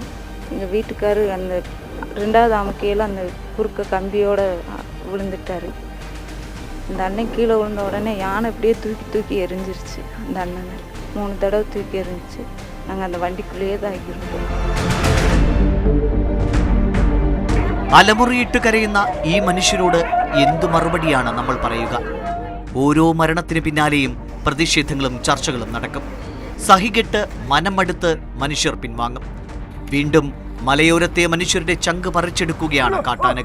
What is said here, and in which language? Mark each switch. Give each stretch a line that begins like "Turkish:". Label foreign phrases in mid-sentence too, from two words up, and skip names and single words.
Tamil: எங்கள் வீட்டுக்காரர் அந்த 2வது அமுக்கையில் அந்த குறுக்க கம்பியோடு விழுந்துட்டார். அந்த அண்ணன் கீழே விழுந்த உடனே யானை அப்படியே தூக்கி எரிஞ்சிருச்சு. அந்த அண்ணனை 3 தடவை தூக்கி எரிஞ்சிச்சு. நாங்கள் அந்த வண்டிக்குள்ளேயே தான் இருந்தோம்.
Malayalam: അലമുറിയിട്ട് കരയുന്ന ഈ മനുഷ്യരോട് എന്തു മറുപടിയാണ് നമ്മൾ പറയുക? ഓരോ മരണത്തിന് പിന്നാലെയും പ്രതിഷേധങ്ങളും ചർച്ചകളും നടക്കും. സഹികെട്ട് മനമടുത്ത് മനുഷ്യർ പിൻവാങ്ങും. വീണ്ടും മലയോരത്തെ മനുഷ്യരുടെ ചങ്ക് പറിച്ചെടുക്കുകയാണ് കാട്ടാനകൾ.